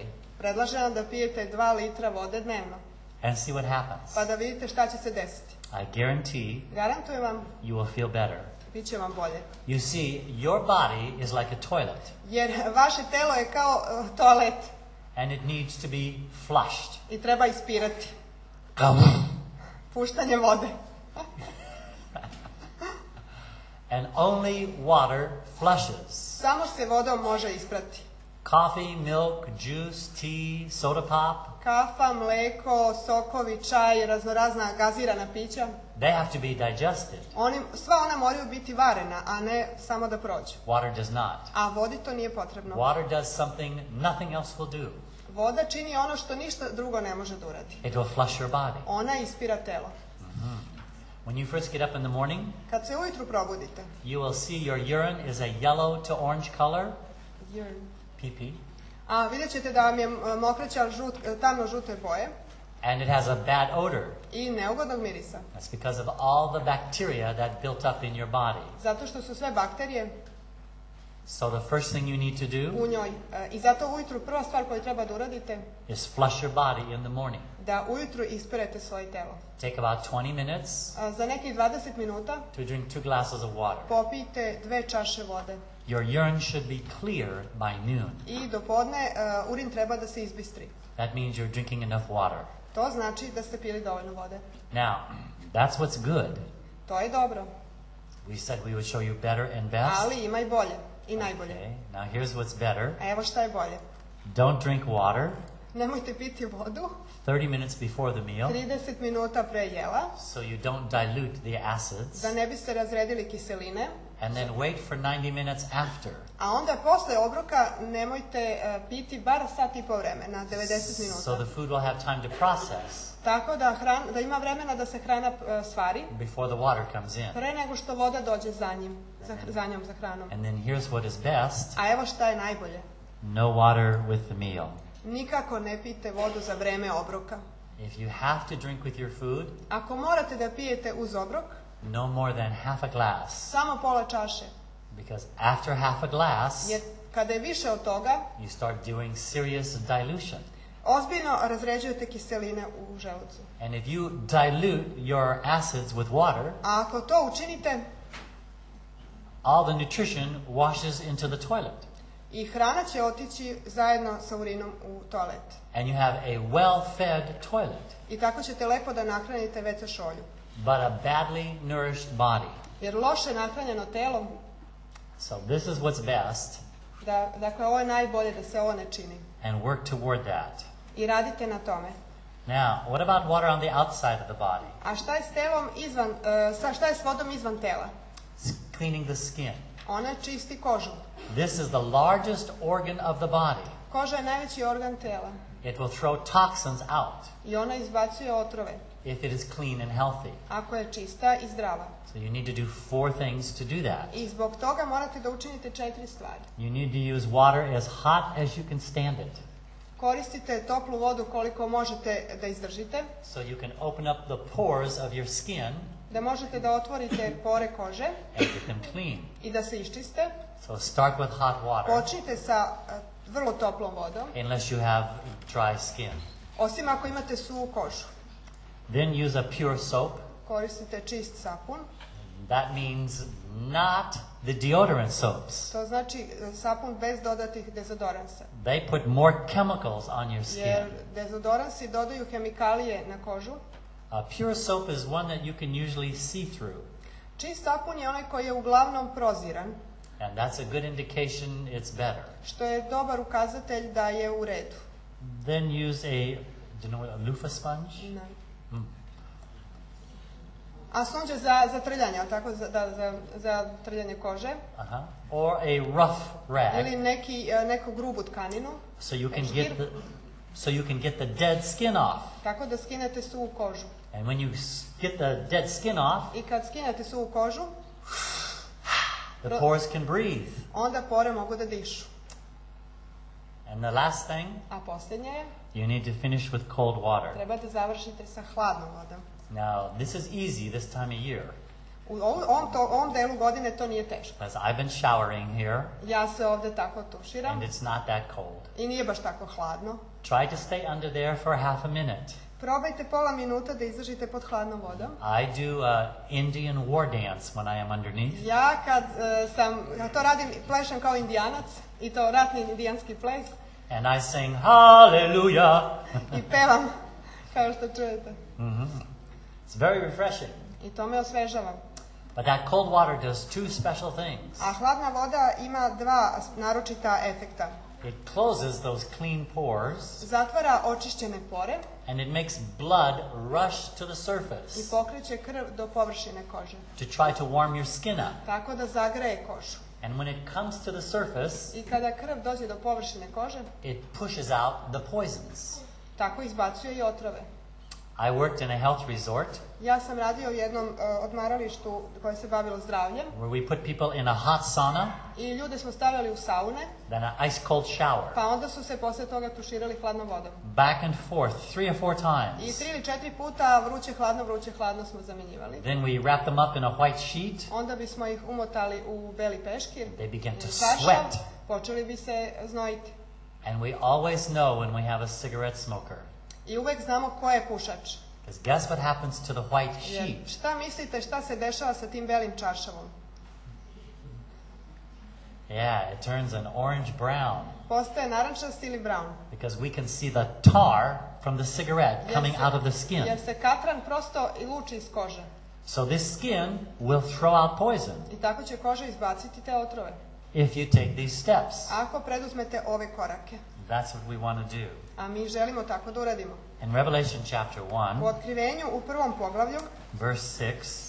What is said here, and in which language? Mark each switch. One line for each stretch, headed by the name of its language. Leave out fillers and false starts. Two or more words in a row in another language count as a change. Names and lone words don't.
Serbian: predlažem vam da pijete 2 litra vode dnevno.
English: and see what happens.
Serbian: Pa da vidite šta će se desiti.
English: I guarantee
Serbian: Garantujem vam,
English: you will feel better.
Serbian: bit će vam bolje.
English: You see, your body is like a toilet,
Serbian: Jer vaše telo je kao toalet
English: and it needs to be flushed.
Serbian: i treba ispirati. Puštanje vode.
English: And only water flushes.
Serbian: Samo se vodom može isprati.
English: Coffee, milk, juice, tea, soda pop,
Serbian: Kafa, mleko, sokovi, čaj, raznorazna gazirana pića.
English: they have to be digested.
Serbian: Sva ona moraju biti varena, a ne samo da prođu.
English: Water does not.
Serbian: A vodi to nije potrebno.
English: Water does something nothing else will do.
Serbian: Voda čini ono što ništa drugo ne može da uradi.
English: It will flush your body.
Serbian: Ona ispira telo.
English: When you first get up in the morning,
Serbian: Kad se ujutru probudite,
English: you will see your urine is a yellow to orange color, PP,
Serbian: a vidjet ćete da vam je mokraća tamno žute boje
English: and it has a bad odor.
Serbian: i neugodnog mirisa.
English: That's because of all the bacteria that built up in your body.
Serbian: Zato što su sve bakterije
English: So the first thing you need to do
Serbian: u njoj. I zato ujutru prva stvar koju treba da uradite,
English: is flush your body in the morning.
Serbian: da ujutru isperete svoje telo.
English: Take about 20 minutes
Serbian: Za nekih 20 minuta
English: to drink 2 glasses of water.
Serbian: popijte 2 čaše vode.
English: Your urine should be clear by noon.
Serbian: I do podne urin treba da se izbistri.
English: That means you're drinking enough water.
Serbian: To znači da ste pili dovoljno vode.
English: Now, that's what's good.
Serbian: To je dobro,
English: We said we would show you better and best.
Serbian: ali ima i bolje i najbolje.
English: Okay, now here's what's better.
Serbian: A evo šta je bolje.
English: Don't drink water
Serbian: Nemojte piti vodu
English: 30 minutes before the meal
Serbian: 30 minuta pre jela,
English: so you don't dilute the acids,
Serbian: da ne biste razredili kiseline,
English: and then wait for 90 minutes after.
Serbian: a onda posle obroka nemojte piti bar sat i po vremena, 90 minuta.
English: So the food will have time to process
Serbian: Tako da ima vremena da se hrana stvari
English: before the water comes in.
Serbian: pre nego što voda dođe za njom, za hranom.
English: And then here's what is best.
Serbian: A evo šta je najbolje.
English: No water with the meal.
Serbian: Nikako ne pijte vodu za vreme obroka.
English: If you have to drink with your food,
Serbian: Ako morate da pijete uz obrok,
English: no more than half a glass.
Serbian: samo pola čaše.
English: Because after half a glass,
Serbian: Jer kada je više od toga,
English: you start doing serious dilution.
Serbian: ozbiljno razređujete kiseline u želucu.
English: And if you dilute your acids with water,
Serbian: A ako to učinite,
English: all the nutrition washes into the toilet.
Serbian: i hrana će otići zajedno sa urinom u toalet.
English: And you have a well-fed toilet,
Serbian: I tako ćete lepo da nahranite WC šolju.
English: but a badly nourished body.
Serbian: Jer loše nahranjeno telo,
English: So this is what's best,
Serbian: dakle ovo je najbolje da se ovo ne čini.
English: and work toward that.
Serbian: I radite na tome.
English: Now, what about water on the outside of the body?
Serbian: A šta je s telom šta je s vodom izvan tela?
English: It's cleaning the skin.
Serbian: Ona čisti kožu.
English: This is the largest organ of the body.
Serbian: Koža je najveći organ tela
English: It will throw toxins out
Serbian: i ona izbacuje otrove
English: if it is clean and healthy.
Serbian: ako je čista i zdrava.
English: So you need to do 4 things to do that.
Serbian: I zbog toga morate da učinite 4 stvari.
English: You need to use water as hot as you can stand it.
Serbian: Koristite toplu vodu koliko možete da izdržite,
English: So you can open up the pores of your skin
Serbian: da možete da otvorite pore kože
English: and get them clean.
Serbian: i da se iščiste.
English: So start with hot water
Serbian: Počnite sa vrlo toplom vodom,
English: unless you have dry skin.
Serbian: osim ako imate suvu kožu.
English: Then use a pure soap.
Serbian: Koristite čist sapun.
English: That means not the deodorant soaps.
Serbian: To znači sapun bez dodatih dezodoransa.
English: They put more chemicals on your
Serbian: Jer
English: skin.
Serbian: dezodoransi dodaju hemikalije na kožu.
English: A pure soap is one that you can usually see through.
Serbian: Čist sapun je onaj koji je uglavnom proziran,
English: And that's a good indication it's better.
Serbian: što je dobar ukazatelj da je u redu.
English: Then use a, do you know what, a loofah sponge?
Serbian: Ne. Mm. A sunđe za trljanje, ali tako, za trljanje kože.
English: Uh-huh. Or a rough rag,
Serbian: Ili neku grubu tkaninu,
English: so you can get the dead skin off.
Serbian: tako da skinete suvu kožu.
English: And when you get the dead skin off,
Serbian: I kad skinete suvu kožu,
English: the pores can breathe.
Serbian: onda pore mogu da dišu.
English: And the last thing,
Serbian: A posljednje je,
English: you need to finish with cold water.
Serbian: treba da završite sa hladnom vodom.
English: Now, this is easy this time of year,
Serbian: U ovom delu godine to nije teško.
English: because I've been showering here,
Serbian: Ja se ovde tako tuširam
English: and it's not that cold.
Serbian: i nije baš tako hladno.
English: Try to stay under there for half a minute.
Serbian: Probajte pola minuta da izdržite pod hladnom vodom.
English: I do a Indian war dance when I am underneath.
Serbian: Ja kad ja to radim, plešem kao indijanac i to ratni indijanski ples
English: And I sing hallelujah.
Serbian: i pevam kao što čujete.
English: It's very refreshing.
Serbian: I to me osvežava.
English: But that cold water does 2 special things.
Serbian: A hladna voda ima 2 naročita efekta.
English: It closes those clean pores,
Serbian: Zatvara očišćene pore
English: and it makes blood rush to the
Serbian: i
English: surface
Serbian: pokreće krv do površine kože,
English: to try to warm your skin up.
Serbian: tako da zagreje kožu.
English: And when it comes to the surface,
Serbian: I kada krv dođe do površine kože,
English: it pushes out the poisons.
Serbian: tako izbacuje i otrove.
English: I worked in a health resort
Serbian: Ja sam radio u jednom odmaralištu koje se bavilo zdravljem
English: where we put people in a hot sauna,
Serbian: i ljude smo stavljali u saune,
English: then an ice cold shower,
Serbian: pa onda su se posle toga tuširali hladnom vodom.
English: back and forth 3 or 4
Serbian: I
English: times.
Serbian: 3 ili 4 puta vruće hladno smo zamenjivali.
English: Then we wrap them up in a white sheet.
Serbian: Onda bismo ih umotali u beli peškir.
English: They begin to
Serbian: ili čaršav,
English: sweat.
Serbian: počeli bi se znojiti.
English: And we always know when we have a cigarette smoker.
Serbian: I uvek znamo ko je pušač.
English: Because guess what happens to the white
Serbian: Jer
English: sheet?
Serbian: šta mislite šta se dešava sa tim belim čaršavom?
English: Yeah, it turns an orange brown
Serbian: Postaje narančast ili brown.
English: because we can see the tar from the cigarette coming out of the skin.
Serbian: Jer se katran prosto i luči iz kože.
English: So this skin will throw out poison
Serbian: I tako će koža izbaciti te otrove.
English: if you take these steps.
Serbian: Ako preduzmete ove korake.
English: That's what we want to do.
Serbian: A mi želimo tako da uradimo.
English: In Revelation chapter
Serbian: U
English: 1,
Serbian: otkrivenju u 1. poglavlju,
English: verse 6,